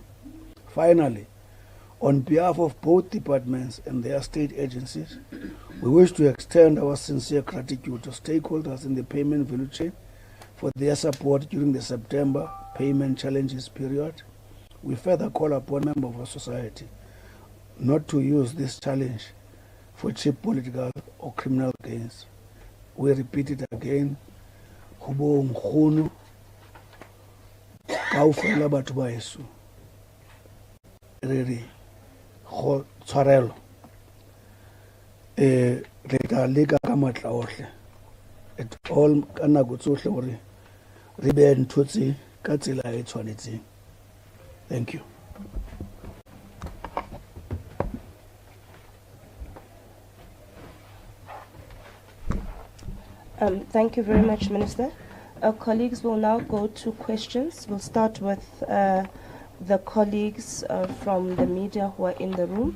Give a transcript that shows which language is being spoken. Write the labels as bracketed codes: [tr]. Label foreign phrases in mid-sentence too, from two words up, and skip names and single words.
[en] Finally, on behalf of both departments and their state agencies, we wish to extend our sincere gratitude to stakeholders in the payment value chain for their support during the September payment challenges period. We further call upon members of our society not to use this challenge for cheap political or criminal gains. We repeat it again. [st] Hubo nkgono kaofela batho ba heso re re go tshwarelo re tla leka ka matla ohle [en] at all [st] ka nako tsohle gore re be ntho tse ka tsela e tshwanetseng. [en] Thank you. Thank you very much, Minister. Colleagues will now go to questions. We'll start with the colleagues from the media who are in the room.